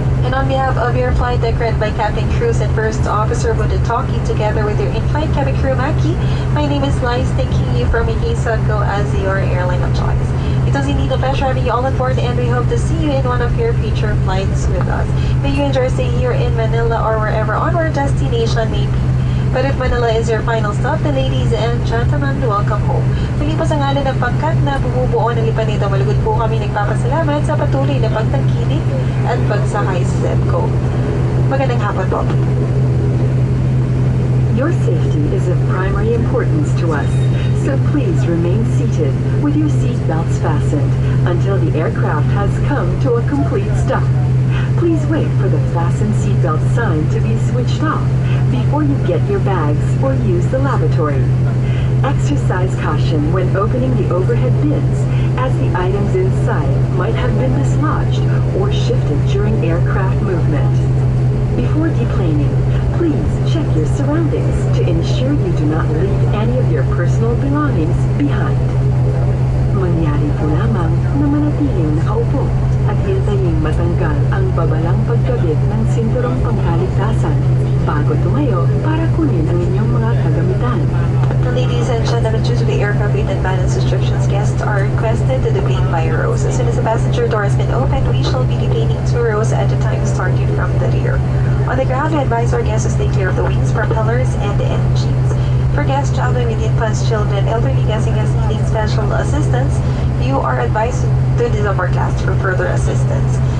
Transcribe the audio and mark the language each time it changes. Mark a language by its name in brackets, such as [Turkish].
[English] And on behalf of your flight deck read by Captain Cruz and First Officer Budatoki, together with your in-flight cabin crew Maki, my name is Lice, thanking you for making Sungo as your airline of choice. It was indeed a pleasure having you all on board, and we hope to see you in one of your future flights with us. May you enjoy staying here in Manila or wherever onward destination may be. But if Manila is your final stop, then ladies and gentlemen, welcome home. [Filipino] Muli po sa ngalan ng pangkat na bumubuo ng Lipanito Malugod po kami nagpapasalamat sa patuloy na pagtangkilik at pagsakay sa ZEBCO. Magandang hapon po. [English] Your safety is of primary importance to us, so please remain seated with your seat belts fastened until the aircraft has come to a complete stop. Please wait for the fasten seatbelt sign to be switched off before you get your bags or use the lavatory. Exercise caution when opening the overhead bins, as the items inside might have been dislodged or shifted during aircraft movement. Before deplaning, please check your surroundings to ensure you do not leave any of your personal belongings behind. [Filipino] Mangyari po lamang na manatiling nakaupo at hintayin matanggal ang babalang pagkabit ng sinturong pangkaligtasan bago tumayo para kunin ang inyong mga kagamitan. [English] Ladies and gentlemen, due to the aircraft weight and balance restrictions, guests are requested to deplane by rows. As soon as the passenger door has been opened, we shall be deplaning 2 rows at a time starting from the rear. On the ground, we advise our guests to stay clear of the wings, propellers, and the engines. For guests traveling with infants, children, elderly guests, and guests needing special assistance, you are advised to disembarkast for further assistance.